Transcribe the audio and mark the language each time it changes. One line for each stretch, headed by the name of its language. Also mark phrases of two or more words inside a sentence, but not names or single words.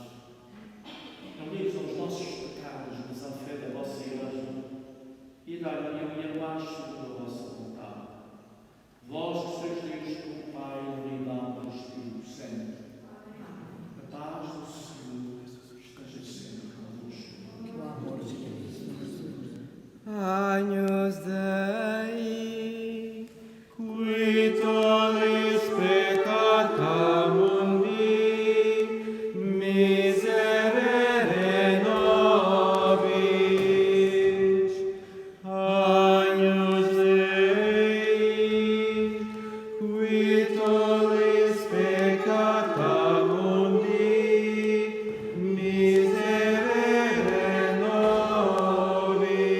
Portuguese: Não ligues aos nossos pecados, mas à fé da vossa Igreja, e dai-lhe a paz segundo a vossa vontade. Vós que sois Deus como Pai, na unidade do Espírito Santo. A paz do Senhor esteja sempre convosco. Que o amor de Cristo nos une.
Latin: Agnus Dei, qui tollis peccata mundi, miserere nobis. Agnus Dei, qui tollis peccata mundi, miserere nobis.